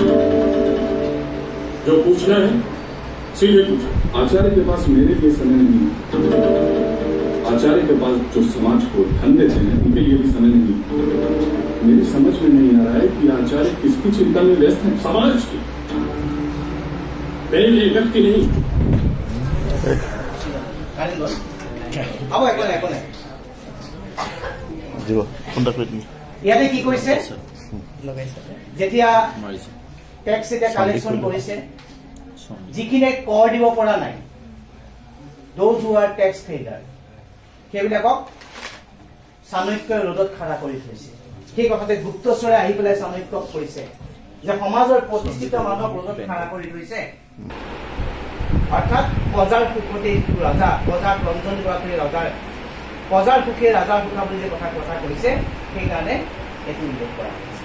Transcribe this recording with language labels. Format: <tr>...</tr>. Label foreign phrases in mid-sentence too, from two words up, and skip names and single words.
<hi>जो पूछना है सीधे पूछो। आचार्य के पास मेरे लिए समय नहीं है। आचार्य के पास जो समाज को धन देते हैं उनके लिए भी समय नहीं है। मेरी समझ में नहीं आ रहा है कि आचार्य किसकी चिंता में व्यस्त है। समाज की, मेरे लिए व्यक्ति नहीं।</hi> <as>ইয়াতে কি কৰিছে, যেতিয়া টেক্স এতিয়া কালেকশ্যন কৰিছে, যিখিনিয়ে কৰ দিব পৰা নাই,</as> <en>those who are tax payer,</en> <as>সেইবিলাকক চাণক্যই ৰ'দত খাৰা কৰি থৈছে। সেই কথাতে গুপ্তচৰে আহি পেলাই চাণক্যক কৈছে যে সমাজৰ প্ৰতিষ্ঠিত মানুহক ৰ'দত খাৰা কৰি থৈছে, অৰ্থাৎ প্ৰজাৰ সুখতে ৰজা, প্ৰজাক ৰঞ্জন কৰাটোৱে ৰজাৰ, প্ৰজাৰ সুখে ৰাজাৰ সুখা বুলি যে কথা কৈছে, সেইকাৰণে এইটো উল্লেখ কৰা হৈছে।</as>